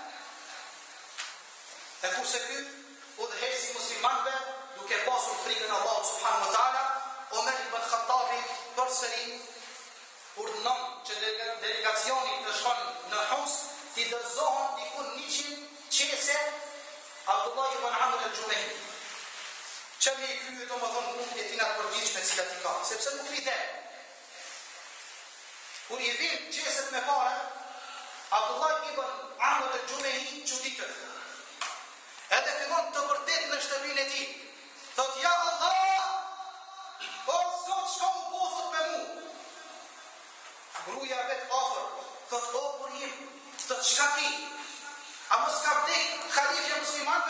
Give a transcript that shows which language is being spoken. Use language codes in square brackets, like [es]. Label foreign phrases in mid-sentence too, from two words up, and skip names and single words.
[sq] E kurse ky udhëheqësi muslimanëve, duke pasur frikën e Allahut [ar] سبحانه وتعالى, [sq] Omer ibn Khattabi përsëri urdhënon që delegacioni të shkon në Homs, t'i dërzohen diku 100 qese Abdullah ibn Amr al-Jumahi, që me i krye domethënë punë e tina të përgjithshme të cilat i ka, sepse nuk vite. Kur i vin qeset me pare, Abdullah ibn Amr al-Jumahi çuditet. Edhe fillon të vërtet në shtëpinë e tij. Thot: [ar] "يا الله, [sq] o Zot, çka u bozot me mu?" Gruaja vet afër, thot: "O burim, thot çka ki? A mos ka vdek halifja muslimanëve?"